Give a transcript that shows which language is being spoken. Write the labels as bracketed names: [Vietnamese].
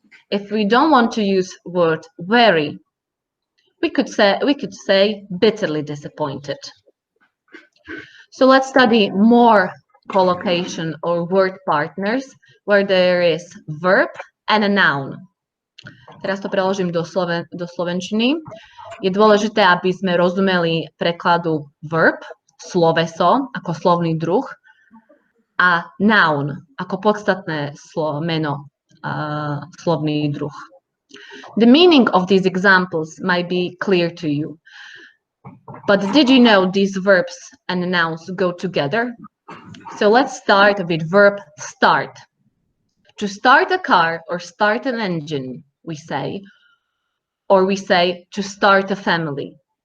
[English] If we don't want to use word very, we could say bitterly disappointed. So let's study more collocation or word partners where there is verb and a noun. [Slovak] Teraz to preložím do slovenčiny. Je dôležité, aby sme rozumeli prekladu verb, sloveso, ako slovný druh, a noun, ako podstatné meno, slovný druh. [English] The meaning of these examples might be clear to you. But did you know these verbs and nouns go together? So let's start with verb start. To start a car or start an engine, we say, or we say to start a family.